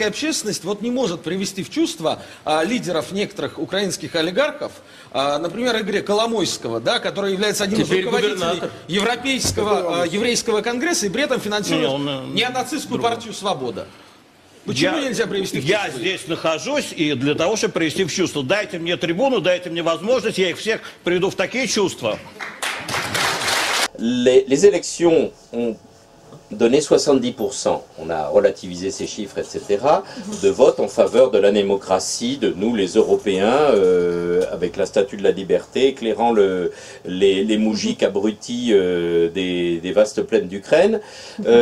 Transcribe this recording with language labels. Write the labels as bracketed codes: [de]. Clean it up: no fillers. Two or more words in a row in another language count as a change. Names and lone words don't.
[ru] общественность вот не может привести в чувство лидеров некоторых украинских олигархов, например, Игоря Коломойского, да, который является одним из руководителей еврейского конгресса и при этом финансирует неонацистскую партию «Свобода»? Почему нельзя привести в чувство? Я здесь нахожусь и для того, чтобы привести в чувство. Дайте мне трибуну, дайте мне возможность, я их всех приведу в такие чувства. [fr] Les élections ont donné 70%, on a relativisé ces chiffres, etc., de vote en faveur de la démocratie, de nous les Européens, avec la statue de la liberté, éclairant les moujiks abrutis des vastes plaines d'Ukraine.